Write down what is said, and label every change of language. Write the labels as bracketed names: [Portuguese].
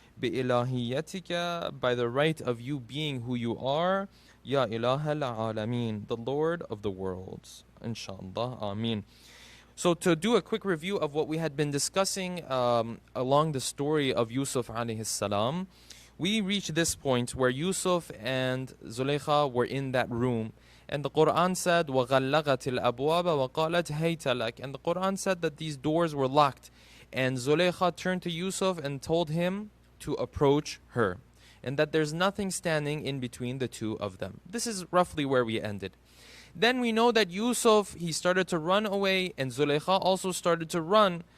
[English] بِإِلَهِيَّتِكَ, by the right of you being who you are, Ya ilaha al-alameen, the Lord of the worlds. Inshallah, Ameen. So to do a quick review of what we had been discussing along the story of Yusuf alayhi salam, we reached this point where Yusuf and Zulaykha were in that room. And the Quran said, [Arabic] وَغَلَّغَتِ الْأَبْوَابَ وَقَالَتْ هَيْتَ لَكَ. [English] And the Quran said that these doors were locked. And Zulaykha turned to Yusuf and told him to approach her. And that there's nothing standing in between the two of them. This is roughly where we ended. Then we know that Yusuf, he started to run away, and Zulaykha also started to run.